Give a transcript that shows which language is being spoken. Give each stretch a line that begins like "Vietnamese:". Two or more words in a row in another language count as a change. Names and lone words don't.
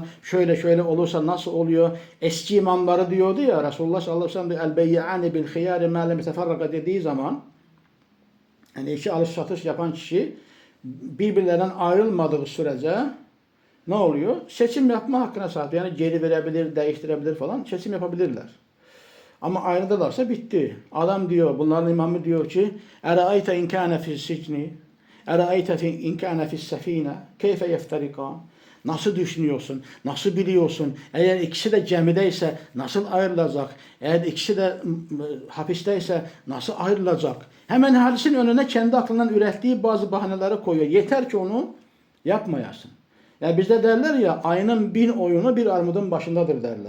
Turkish: Şöyle olursa nasıl oluyor? Eski imamları diyordu ya Resulullah
Arabic: صلى الله عليه وسلم البيعان بالخيار ما لم يتفرقا
Turkish: dediği zaman yani iki alış satış yapan kişi birbirlerinden ayrılmadığı sürece ne oluyor? Seçim yapma hakkına sahip. Yani geri verebilir, değiştirebilir falan. Seçim yapabilirler. Ama ayrıldılarsa bitti. Adam diyor, bunların imamı diyor ki
Arabic: اَرَأَيْتَ اِنْ كَانَ فِي السِّجْنِ اَرَأَيْتَ اِنْ كَانَ فِي السَّف۪ينَ كَيْفَ يَفْتَرِقَانِ
Turkish: Nasıl düşünüyorsun? Nasıl biliyorsun? Eğer ikisi de gemideyse nasıl ayrılacak? Eğer ikisi de hapisteyse nasıl ayrılacak? Hemen hadisin önüne kendi aklından ürettiği bazı bahaneleri koyuyor. Yeter ki onu yapmayasın. Yani bizde derler ya ayının 1000 oyunu bir armudun başındadır derler.